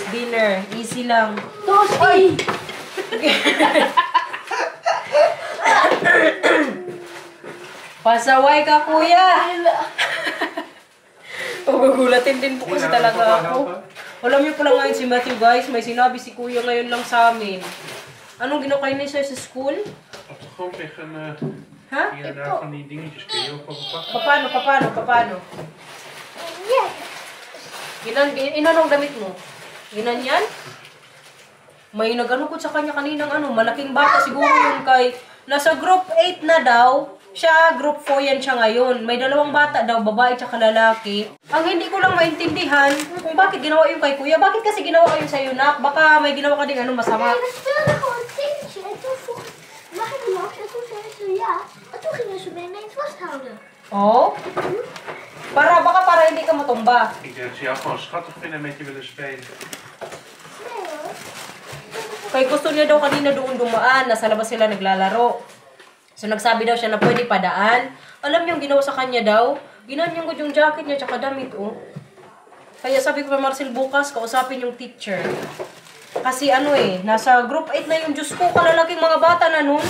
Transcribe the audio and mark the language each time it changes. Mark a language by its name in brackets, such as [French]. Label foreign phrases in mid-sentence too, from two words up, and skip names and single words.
[Filipino] Dinner. Easy lang. Toasty! Pasaway ka, kuya! Pagugulatin din po kasi talaga ako. Alam niyo pala ngayon si Matthew, guys. May sinabi si kuya ngayon lang sa amin. Anong ginawa kayo niya sa school? [Dutch] Op de grond liggen [Filipino] Ha? [Dutch] hier en daar van die dingetjes. Kun je ook wel pakken? [Filipino] Paano? Inanong damit mo? Ginanyan? May nag-ano ko sa kanya kaninang malaking bata siguro yung kay, nasa group 8 na daw, siya group 4 yan siya ngayon. May dalawang bata daw, babae tsaka lalaki. Ang hindi ko lang maintindihan kung bakit ginawa yung kay kuya. Bakit kasi ginawa kayo sa'yo, nak? Baka may ginawa ka ding masama. [Dutch] We speelden gewoon een tegeltje en toen vroeg mag ik los? En toen zei ze ja. En toen gingen ze me ineens vasthouden. Oh? [Filipino] Baka para hindi ka matumba. [Dutch] Ik denk dat ze jou gewoon schattig vinden en met je willen spelen. Nee hoor. [Filipino] Kaya gusto niya daw kanina doon dumaan, nasa labas sila naglalaro. So nagsabi daw siya na pwede padaan. Alam niyo yung ginawa sa kanya daw? Ginanyan ko yung jacket niya tsaka damit, oh. Kaya sabi ko kay Marcel bukas, kausapin yung teacher. Kasi nasa group 8 na yung Diyos ko, kalalaking mga bata na nun.